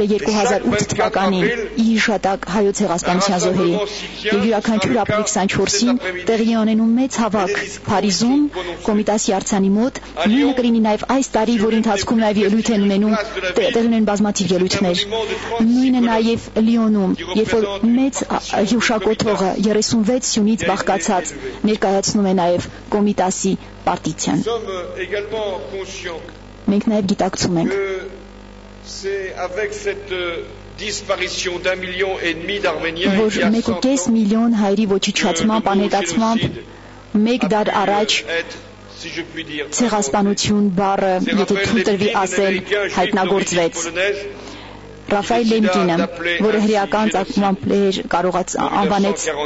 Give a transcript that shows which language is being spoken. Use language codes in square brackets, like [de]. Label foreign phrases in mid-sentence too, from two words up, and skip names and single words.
[hy] 2008 թվականին ի հիշատակ հայոց ցեղասպանության զոհերի, եւ յուրաքանչյուր ապրիլի 24-ին տեղի ունենում մեծ հավաք Փարիզում Կոմիտասի արձանի մոտ։ Նույնը կլինի նաեւ այս տարի, որի ընթացքում նաեւ ելույթ են ունենում, տեղի ունեն բազմաթիվ ելույթներ։ Նույնը նաեւ Լիոնում, երբ որ մեծ հուշակոթողը 36 սյունից բաղկացած ներկայացնում է նաեւ Կոմիտասի պարտիցիան։ Մենք նաեւ գիտակցում ենք, [fr] c'est avec cette disparition d'1,5 million d'Arméniens [hy] որ 1.5 միլիոն հայերի ոչնչացմամբ, անհետացմամբ մեկ դար առաջ ցեղասպանություն բառը, եթե թույլ տրվի ասել, հայտնագործվեց։ Ռաֆայել Լեմկինը, որը հրեական ծագմամբ անվանեց